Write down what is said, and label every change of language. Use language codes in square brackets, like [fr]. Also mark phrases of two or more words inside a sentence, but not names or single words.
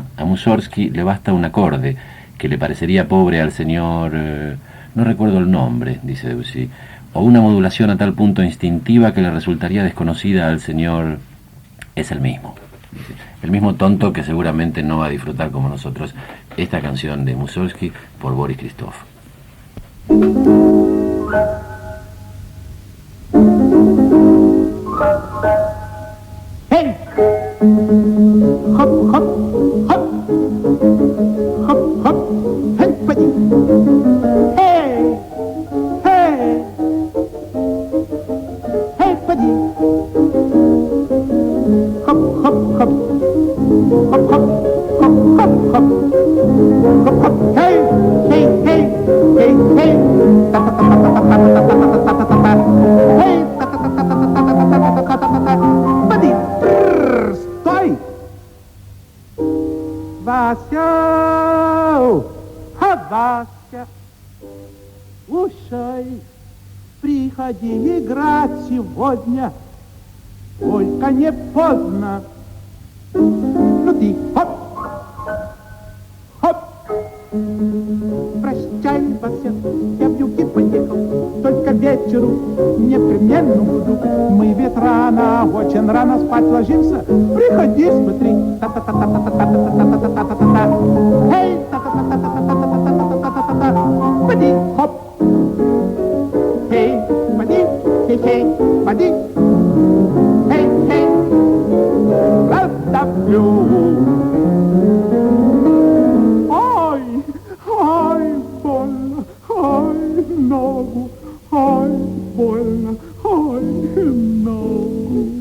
[es] A Mussorgsky le basta un acorde que le parecería pobre al señor... no recuerdo el nombre, dice Debussy, o una modulación a tal punto instintiva que le resultaría desconocida al señor... Es el mismo, dice. El mismo tonto que seguramente no va a disfrutar como nosotros esta canción de Mussorgsky por Boris Christoph. Hey! Hop, hop, hop! Hop, hop! Hey, buddy! Hey! Hey! Hey, buddy! Hop, hop, hop! Hop, hop! Hop, hop, hop! Hop, hop! Hey! Hey, hey! Hey, hey! Ta ta ta ta ta ta ta ta ta ta ta ta. Hey! Ta ta ta ta ta ta ta ta ta ta ta. [ru] Buddy! Стой! Вася! Вася! Слушай, приходи играть сегодня, только не поздно. Ну ты, хоп! Хоп! Прощай, Вася, я в юге поехал, только вечеру непременно буду. Мы ведь рано, очень рано спать ложимся. Приходи, смотри. Та-та-та-та-та-та-та-та-та-та-та-та-та. Эй, та-та-та-та-та-та-та-та-та-та-та-та. Поди, хоп. Эй, поди, хей-хей, поди. Эй, хей, раздавлю. Ай, больно, ай, ногу, ай, больно, ай, ногу.